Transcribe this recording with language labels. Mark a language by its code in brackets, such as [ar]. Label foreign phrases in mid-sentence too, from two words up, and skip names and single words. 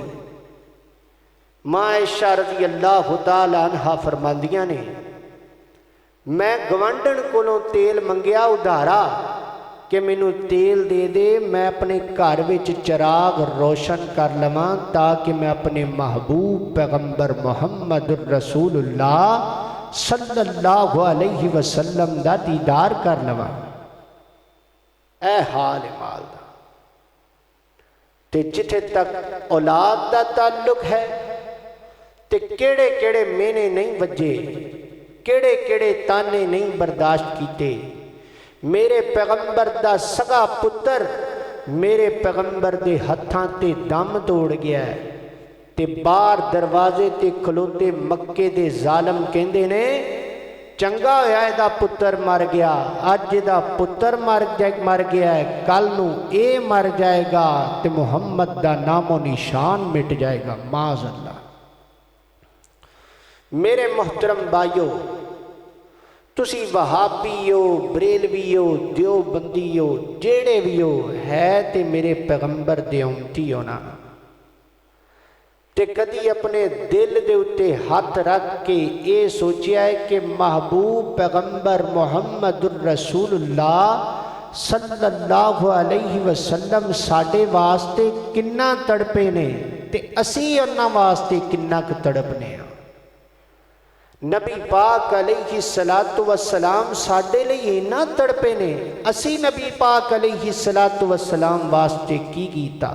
[pa] ماں عائشہ [ar] رضي الله تعالى عنها [pa] فرماندیاں نے، میں گوانڈھن کولوں تیل منگیا ادھارا کہ مینوں تیل دے دے، میں اپنے گھر وچ چراغ روشن کر لواں تاکہ میں اپنے محبوب پیغمبر محمد رسول اللہ [ar] صلى الله عليه وسلم [pa] دا دیدار کر لواں. اے حال مال دا. تے جتھے تک اولاد دا تعلق ہے، تے کیہڑے کیہڑے میہنے نہیں وجے، کیہڑے کیہڑے طعنے نہیں برداشت کیتے. میرے پیغمبر دا سکا پتر میرے پیغمبر دے ہتھاں تے دم توڑ گیا ہے تے باہر دروازے تے کھلوتے مکے دے ظالم کہندے نے، چنگا ہویا ایہدا پتر مر گیا، اج ایہدا پتر مر گیا ہے، کل نوں یہ مر جائے گا تے محمد دا نام و نشان مٹ جائے گا. [ar] معاذ الله. [pa] میرے محترم بھائیو، تسی وہابی ہو، بریلوی ہو، دیوبندی ہو, جیہڑے بھی ہو، ہے تے میرے پیغمبر دے امتی ہو نا. تے کدی اپنے دل دے اتے ہتھ رکھ کے یہ سوچیا ہے کہ محبوب پیغمبر محمد رسول اللہ [ar] صلى الله عليه وسلم [pa] ساڈے واسطے کنا تڑپے نے تے اسی اونہاں واسطے کنا ک تڑپنے آں. نبی پاک [ar] عليه الصلاة والسلام [pa] ساڈے لئی اینا تڑپے نے، اسی نبی پاک [ar] عليه الصلاة والسلام [pa] واسطے کی کیتا.